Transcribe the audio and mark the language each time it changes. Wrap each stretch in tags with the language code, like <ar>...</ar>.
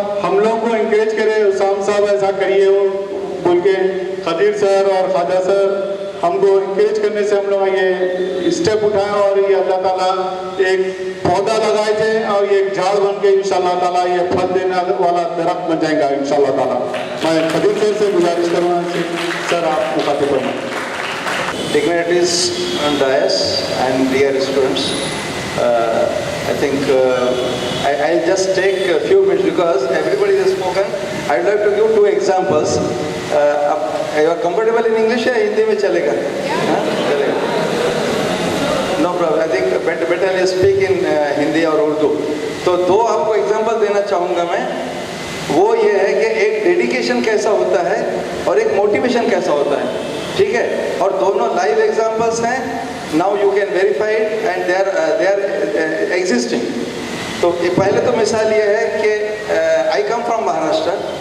<hi>हम लोगों को इंकरेज करें, उसाम साहब ऐसा करिए हो बोल के खदीर सर और ख्वाजा सर हमको इंकरेज करने से हम लोग ये स्टेप उठाए और ये अल्लाह ताला एक पौधा लगाए थे और ये एक झाड़ बन के इंशाल्लाह ताला ये फल देने वाला दरख्त बन जाएगा इंशाल्लाह ताला। मैं खदीर सर से गुजारिश करूँगा सर आप मुखातिब फरमाएं।</hi> <en>Dignitaries and dais and dear students, I think I'll just take a few minutes because everybody has spoken. I'd like to give 2 examples. You are comfortable in English</en> <hi>या हिंदी में चलेगा? चलेगा.</hi> <en>No problem. I think better I speak in</en> <hi>Hindi और उर्दू. तो 2 आपको example देना चाहूँगा मैं. वो ये है कि एक डेडिकेशन कैसा होता है और एक मोटिवेशन कैसा होता है, ठीक है? और दोनों लाइव एग्जाम्पल्स हैं.</hi> <en>Now you can verify it and they are existing.</en> <hi>तो पहले तो मिसाल ये है कि</hi> <en>I come from Maharashtra.</en>